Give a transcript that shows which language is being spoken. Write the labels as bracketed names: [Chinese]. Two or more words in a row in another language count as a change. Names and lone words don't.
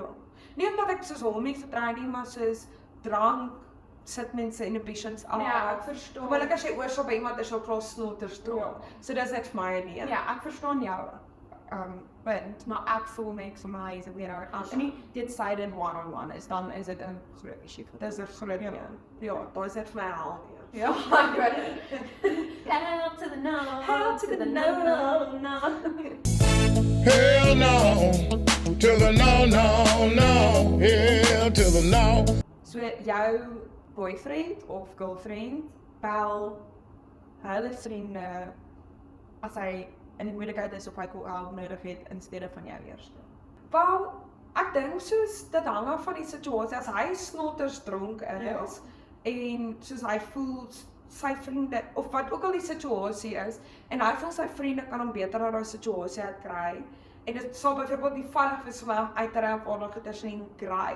[Afrikaans] Nie omdat ek soos hom nie vertrou nie, maar soos drank sit mense inhibitions af. Ja, ek verstaan. Gewoonlik as jy oorstap by iemand is jy klaar snotters dronk. Ja. So dis net vir my nie. Ja, ek verstaan jou. Punt, maar ek voel net vir my is 'n weird. As nie dit [English] sided one-on-one [Afrikaans] is, dan is dit 'n groot issue. Dis 'n groot ding. Ja, daar is dit vir my al. Ja, ek weet dit. [English] Hell to the no, Hell to the no, no. Hell no, to the no, no, no, hell to the no. [Afrikaans] So jou boyfriend of girlfriend bel hulle vriende as hy in die moeilikheid is of hy hulp nodig het in steede van jou eerste. Wel, ek dink soos dit hang af van die situasie. As hy snotters dronk is en soos hy voel sy vriende of wat ook al die situasie is en hy voel sy vriende kan hom beter uit daai situasie uitkry en dit sal byvoorbeeld nie veilig wees vir hom uit te ry op aardige tussen kry.